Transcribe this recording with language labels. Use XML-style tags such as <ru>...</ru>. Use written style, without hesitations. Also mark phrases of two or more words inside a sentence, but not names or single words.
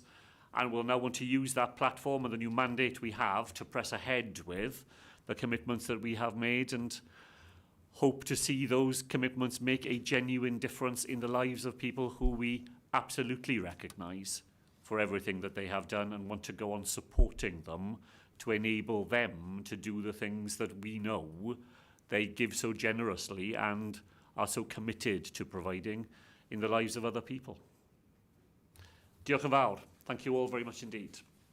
<en>And we'll now want to use that platform and the new mandate we have to press ahead with the commitments that we have made and hope to see those commitments make a genuine difference in the lives of people who we absolutely recognise for everything that they have done and want to go on supporting them to enable them to do the things that we know they give so generously and are so committed to providing in the lives of other people.</en> <cy>Diolch yn fawr.</cy> <en>Thank you all very much indeed.</en>